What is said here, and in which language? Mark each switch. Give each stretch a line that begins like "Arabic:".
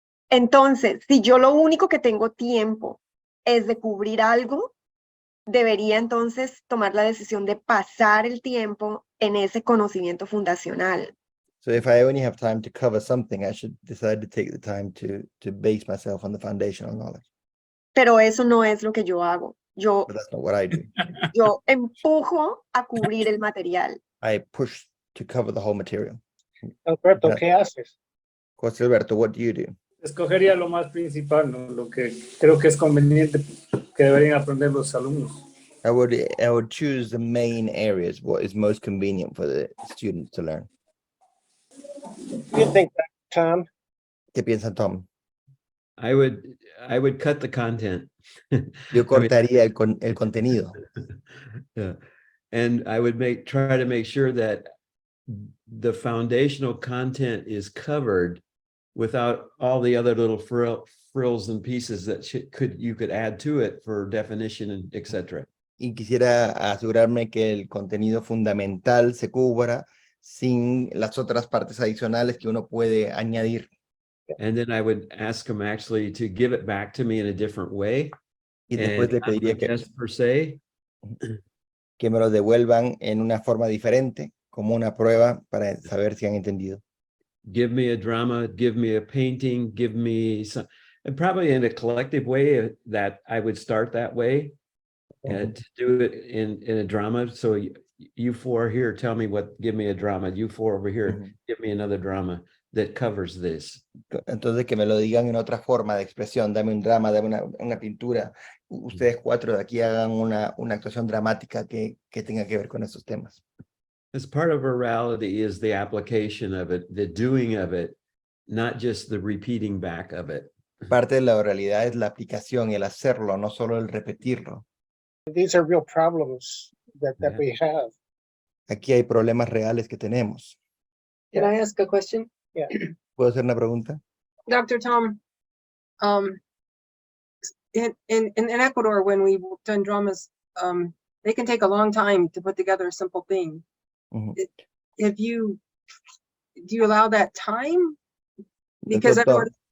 Spanish: Entonces, si yo lo único que tengo tiempo es de cubrir algo, debería entonces tomar la decisión de pasar el tiempo en ese conocimiento fundacional.
English: So if I only have time to cover something, I should decide to take the time to base myself on the foundational knowledge.
Spanish: Pero eso no es lo que yo hago. Yo
English: But that's not what I do.
Spanish: empujo a cubrir el material.
English: I push to cover the whole material.
Spanish: Alberto,
English: Yeah.
Spanish: ¿qué haces?
English: José Alberto, what do you do?
Spanish: Escogería lo más principal, ¿no? Lo que creo que es conveniente que deberían aprender los alumnos.
English: I would choose the main areas, what is most convenient for the students to learn. What do you think, Tom?
Spanish: ¿Qué piensa Tom?
English: I would cut the content.
Spanish: Yo cortaría el contenido.
English: Yeah. And I would try to make sure that the foundational content is covered without all the other little frills and pieces that you could add to it for definition and etc.
Spanish: Y quisiera asegurarme que el contenido fundamental se cubra sin las otras partes adicionales que uno puede añadir.
English: And then I would ask them actually to give it back to me in a different way.
Spanish: Y después le pediría
English: Per se.
Spanish: que me lo devuelvan en una forma diferente, como una prueba para saber si han entendido.
English: Give me a drama, give me a painting, give me some, and probably in a collective way that I would start that way. And to do it in a drama. So you four here, tell me give me a drama. You four over here, give me another drama that covers this.
Spanish: Entonces que me lo digan en otra forma de expresión, dame un drama, dame una pintura. Ustedes cuatro de aquí hagan una actuación dramática que tenga que ver con esos temas.
English: As part of orality is the application of it, the doing of it, not just the repeating back of it.
Spanish: Parte de la oralidad es la aplicación, el hacerlo, no solo el repetirlo.
English: These are real problems that Yeah. we have.
Spanish: Aquí hay problemas reales que tenemos.
English: Can I ask a question?
Spanish: ¿Puedo hacer una pregunta?
English: Dr. Tom, in Ecuador, when we've done dramas, they can take a long time to put together a simple thing. Ujú. Do you allow that time? Because
Spanish: Doctor,